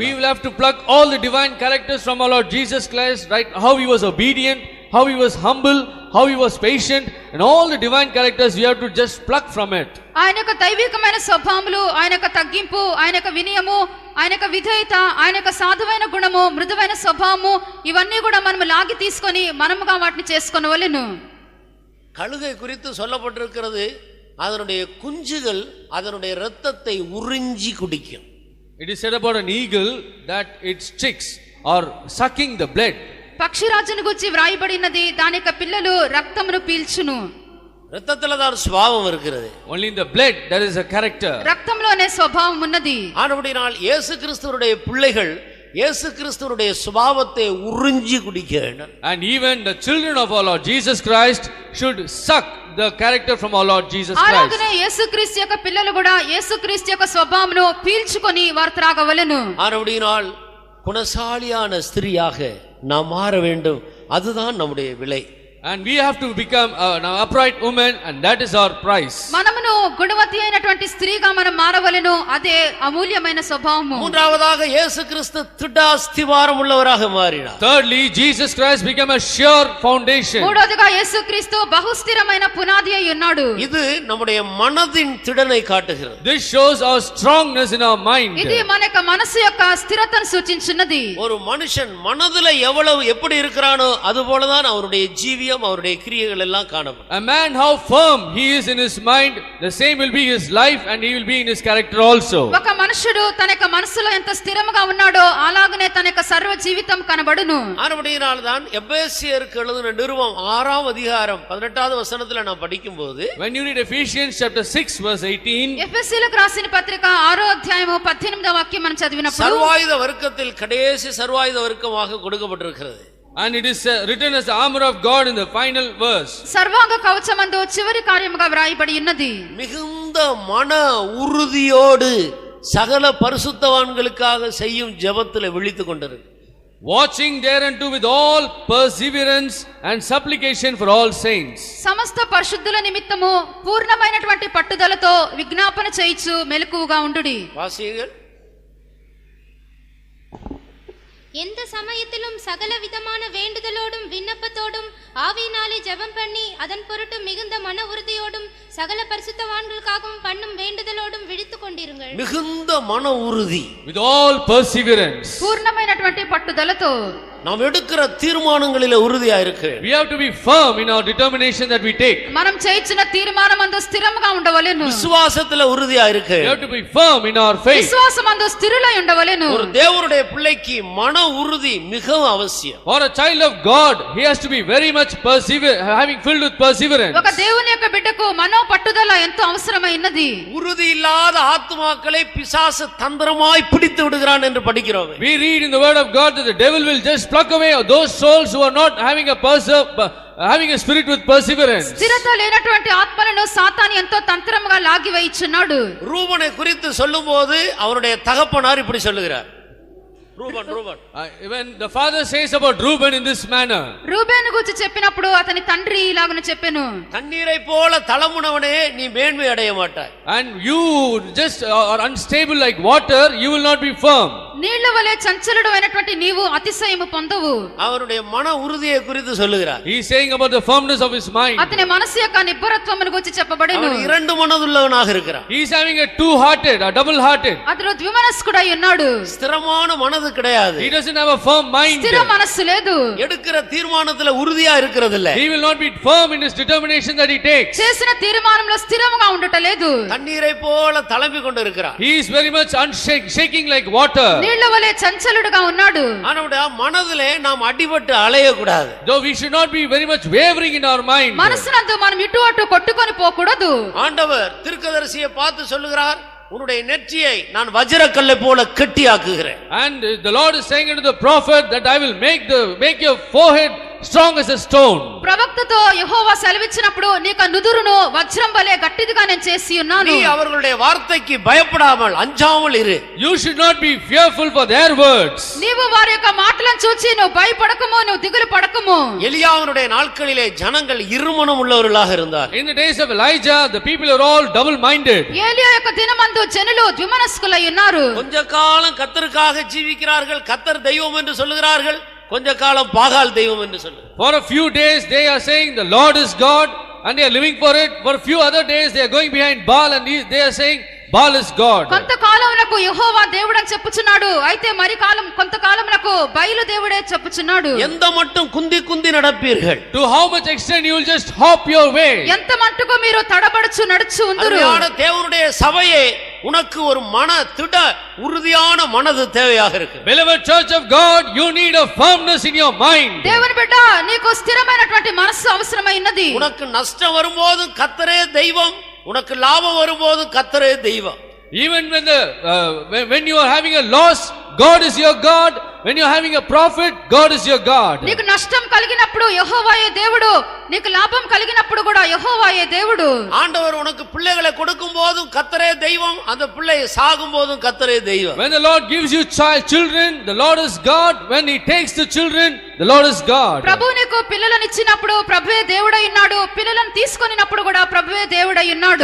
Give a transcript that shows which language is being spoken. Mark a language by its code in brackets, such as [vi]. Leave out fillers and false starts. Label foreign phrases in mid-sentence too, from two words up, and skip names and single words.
[en] We will have to pluck all the divine characters from our Lord Jesus Christ, right? How he was obedient, how he was humble, how he was patient, and all the divine characters we have to just pluck from it. [te] ఆయన యొక్క దైవికమైన స్వభావములు, ఆయన యొక్క తగ్గింపు, ఆయన యొక్క వినయము, ఆయన యొక్క విధేయత, ఆయన యొక్క సాధువైన గుణము, మృదువైన స్వభావము, ఇవన్నీ కూడా మనం లాగి తీసుకొని మనముగా వాటిని చేసుకొనవలెను. [ta] கழுகை குறித்து சொல்லப்பட்டிருக்கிறது, அதனுடைய குஞ்சுகள் அதனுடைய இரத்தத்தை உறிஞ்சி குடிக்கும். [en] It is said about an eagle that its chicks are sucking the blood. [te] పక్షిరాజును గురించి వ్రాయబడినది, దాని యొక్క పిల్లలు రక్తమును పీల్చును. [ta] இரத்தத்துல தான் சுபாவம் இருக்கிறது. [en] Only in the blood there is a character. [te] రక్తంలోనే స్వభావం ఉన్నది. [ta] ஆனபடியால் இயேசு கிறிஸ்துவுடைய பிள்ளைகள் இயேசு கிறிஸ்துவுடைய சுபாவத்தை உறிஞ்சி குடிக்க வேண்டும். [en] And even the children of our Lord Jesus Christ should suck the character from our Lord Jesus Christ. [te] అలాగనే యేసుక్రీస్తు యొక్క పిల్లలు కూడా యేసుక్రీస్తు యొక్క స్వభావమును పీల్చుకొని వారు త్రాగవలెను. [ta] ஆனபடியால் குணசாலியான ஸ்திரியாக நாம் மாற வேண்டும். அதுதான் நம்முடைய விலை. [en] And we have to become an upright woman, and that is our price. [te] మనమును గుణవతి అయినటువంటి స్త్రీగా మనం మారవలెను. అదే అమూల్యమైన స్వభావము. [ta] மூன்றாவதாக இயேசு கிறிஸ்து திடாஸ்திவாரம் உள்ளவராக மாறினார். [en] Thirdly, Jesus Christ became a sure foundation. [te] మూడోదిగా యేసుక్రీస్తు బహుస్థిరమైన పునాది అయి ఉన్నాడు. [ta] இது நம்முடைய மனதின் திடனை காட்டுகிறது. [en] This shows our strongness in our mind. [te] ఇది మన యొక్క మనసు యొక్క స్థిరతను సూచించున్నది. [ta] ஒரு மனுஷன் மனதுல எவ்வளவு எப்படி இருக்கிறானோ அதுபோலதான் அவருடைய ஜீவியம், அவருடைய கிரியைகள் எல்லாம் காணப்படும். [en] A man how firm he is in his mind, the same will be his life, and he will be in his character also. [te] ఒక మనుషుడు తన యొక్క మనసులో ఎంత స్థిరముగా ఉన్నాడో అలాగనే తన యొక్క సర్వ జీవితం కనబడును. [ta] ஆனபடியினால் தான் எபேசியருக்கு எழுதின நிருபம் 6ஆம் அதிகாரம் 18வது வசனத்துல நான் படிக்கும்போது, [en] When you read Ephesians chapter 6 verse 18, [te] ఎఫెసీయులకు రాసిన పత్రిక 6వ అధ్యాయము 18వ వాక్యం మనం చదివినప్పుడు, [ta] சர்வாயுத வர்க்கத்தில் கடைசி சர்வாயுத வர்க்கமாக கொடுக்கப்பட்டிருக்கிறது. [en] and it is written as the armor of God in the final verse. [te] సర్వాంగ కవచమందు చివరి కార్యముగా వ్రాయబడి ఉన్నది. [ta] மிகுந்த மன உறுதியோடு சகல பரிசுத்தவான்களுக்காக செய்யும் ஜெபத்தில் விழித்துக் கொண்டிருக்கு. [en] Watching thereunto with all perseverance and supplication for all saints. [te] సమస్త పరిశుద్ధుల నిమిత్తము పూర్ణమైనటువంటి పట్టుదలతో విజ్ఞాపన చేయించు మెలకువగా ఉండుడి. [ta] வாசியுங்கள். எந்த சமயத்திலும் சகல விதமான வேண்டுதலோடும் விண்ணப்பத்தோடும் ஆவியினாலே ஜெபம் பண்ணி அதன் பொருட்டு மிகுந்த மன உறுதியோடும் சகல பரிசுத்தவான்களுக்காகவும் பண்ணும் வேண்டுதலோடும் விழித்துக் கொண்டிருங்கள். மிகுந்த மன உறுதி, [en] With all perseverance. [te] పూర్ణమైనటువంటి పట్టుదలతో [ta] நாம் எடுக்கிற தீர்மானங்களிலே உறுதியா இருக்கு. [en] We have to be firm in our determination that we take. [te] మనం చేయించిన తీర్మానమందు స్థిరముగా ఉండవలెను. [ta] விசுவாசத்துல உறுதியா இருக்கு. [en] We have to be firm in our faith. [te] విశ్వాసమందు స్థిరులై ఉండవలెను. [ta] ஒரு தேவனுடைய பிள்ளைக்கு மன உறுதி மிகவும் அவசியம். [en] For a child of God, he has to be very much having filled with perseverance. [te] ఒక దేవుని యొక్క బిడ్డకు మనో పట్టుదల ఎంతో అవసరమైనది. [ta] உறுதி இல்லாத ஆத்துமாக்களை பிசாசு தந்திரமாய் பிடித்து விடுகிறான் என்று படிக்கிறோம். [en] We read in the word of God that the devil will just pluck away those souls who are not having a spirit with perseverance. [te] స్థిరత లేనటువంటి ఆత్మలను సాతాను ఎంతో తంత్రముగా లాగి వేయిచున్నాడు. [ta] ரூபனை குறித்து சொல்லும்போது அவருடைய தகப்பனார் இப்படி சொல்லுகிறார். ரூபன் [en] When the father says about Reuben in this manner, [te] రూబేను గురించి చెప్పినప్పుడు అతని తండ్రి ఇలాగను చెప్పెను, [ta] தண்ணீரை போல தளமுனவனே நீ மேன்மை அடைய மாட்டாய். [en] and you just are unstable like water, you will not be firm. [te] నీళ్ల వలె చంచలుడు అయినటువంటి నీవు అతిశయము పొందవు. [ta] அவருடைய மன உறுதியை குறித்து சொல்லுகிறார். [en] He is saying about the firmness of his mind. [te] అతని మనసు యొక్క నిబ్బరత్వమును గురించి చెప్పబడెను. [ta] அவன் இரண்டு மனதுள்ளவனாக இருக்கிறான். [en] He is having a two-hearted, a double-hearted. [te] అతడు ద్విమనస్కుడై ఉన్నాడు. [ta] ஸ்திரமான மனது கிடையாது. [en] He doesn't have a firm mind. [te] స్థిర మనస్సు లేదు. [ta] எடுக்கிற தீர்மானத்துல உறுதியா இருக்கிறது இல்ல. [en] He will not be firm in his determination that he takes. [te] చేసిన తీర్మానంలో స్థిరముగా ఉండట లేదు. [ta] தண்ணீரை போல தளம்பி கொண்டு இருக்கிறான். [en] He is very much shaking like water. [te] నీళ్ల వలె చంచలుడుగా ఉన్నాడు. [ta] ஆனவட மனதிலே நாம் அடிபட்டு அலைய கூடாது. [en] Though we should not be very much wavering in our mind. [te] మనసునందు మనం ఇటు అటు కొట్టుకొని పోకూడదు. [ta] ஆண்டவர் தீர்க்கதரிசியை பார்த்து சொல்லுகிறார், உன்னுடைய நெற்றியை நான் வஜ்ரக்கல்லை போல கெட்டியாக்குகிறேன். [en] And the Lord is saying unto the prophet that I will make your forehead strong as a stone. [te] ప్రవక్తతో యెహోవా సెలవిచ్చినప్పుడు నీకు నుదురును వజ్రం వలె గట్టిదిగా నేను చేసి ఉన్నాను. [ta] நீ அவர்களுடைய வார்த்தைக்கு பயப்படாமல் அஞ்சாமல் இரு. [en] You should not be fearful for their words. [te] నీవు వారి యొక్క మాటలను చూచి నువ్వు భయపడకము, నువ్వు దిగులు పడకము. [ta] எலியாவினுடைய நாட்களிலே ஜனங்கள் இருமனம் உள்ளவர்களாக இருந்தார். [en] In the days of Elijah, the people are all double minded. [te] ఏలియా యొక్క దినమందు జనులు ద్విమనస్కులై ఉన్నారు. [ta] கொஞ்ச காலம் கர்த்தருக்காக ஜீவிக்கிறார்கள், கர்த்தர் தெய்வம் என்று சொல்லுகிறார்கள், கொஞ்ச காலம் பாகால் தெய்வம் என்று சொல்லு. [en] For a few days they are saying the Lord is God and they are living for it. For a few other days they are going behind Baal and they are saying Baal is God. [te] కొంతకాలమునకు యెహోవా దేవుడు అని చెప్పుచున్నాడు, అయితే మరి కొంతకాలమునకు బయలు దేవుడే చెప్పుచున్నాడు. [ta] எந்த மட்டும் குந்தி குந்தி நடப்பீர்கள்? [en] To how much extent you will just hop your way? [te] ఎంత మట్టుకు మీరు తడబడుచు నడుచు ఉందురు. [ta] அருமையான தேவனுடைய சபையே, உனக்கு ஒரு மன திட உறுதியான மனது தேவையாக இருக்கு. [en] Beloved church of God, you need a firmness in your mind. [te] దేవుని బిడ్డ, నీకు స్థిరమైనటువంటి మనస్సు అవసరమైనది. [ta] உனக்கு நஷ்டம் வரும்போது கர்த்தரே தெய்வம், உனக்கு லாபம் வரும்போது கர்த்தரே தெய்வம். [en] Even when you are having a loss, God is your God. When you are having a profit, God is your God. [te] నీకు నష్టం కలిగినప్పుడు యెహోవాయే దేవుడు, నీకు లాభం కలిగినప్పుడు కూడా యెహోవాయే దేవుడు. [ta] ஆண்டவர் உனக்கு பிள்ளைகளை கொடுக்கும்போதும் கர்த்தரே தெய்வம், அந்த பிள்ளை சாகும்போதும் கர்த்தரே தெய்வம். [en] When the Lord gives you children, the Lord is God. When he takes the children, the Lord is God. [te] ప్రభు నీకు పిల్లలను ఇచ్చినప్పుడు ప్రభువే దేవుడై ఉన్నాడు, పిల్లలను తీసుకొనినప్పుడు కూడా ప్రభువే దేవుడై ఉన్నాడు.